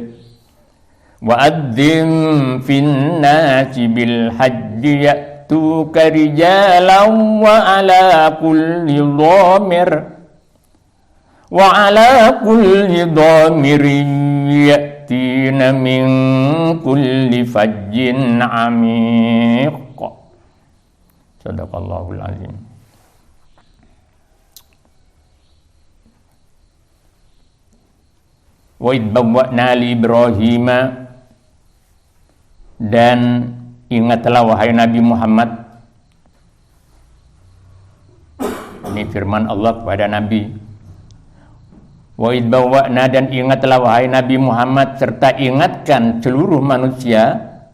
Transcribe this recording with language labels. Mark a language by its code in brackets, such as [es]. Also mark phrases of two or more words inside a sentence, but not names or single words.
[ar] وأذن في الناس بالحج يأتوك رجالا وعلى كل ضامر يأتين من كل فج عميق. صدق الله العظيم وإذ بوأنا لإبراهيم, [id] dan ingatlah wahai Nabi Muhammad, ini firman Allah kepada Nabi. [ar] وإذ بوأنا, [id] dan ingatlah wahai Nabi Muhammad, serta ingatkan seluruh manusia.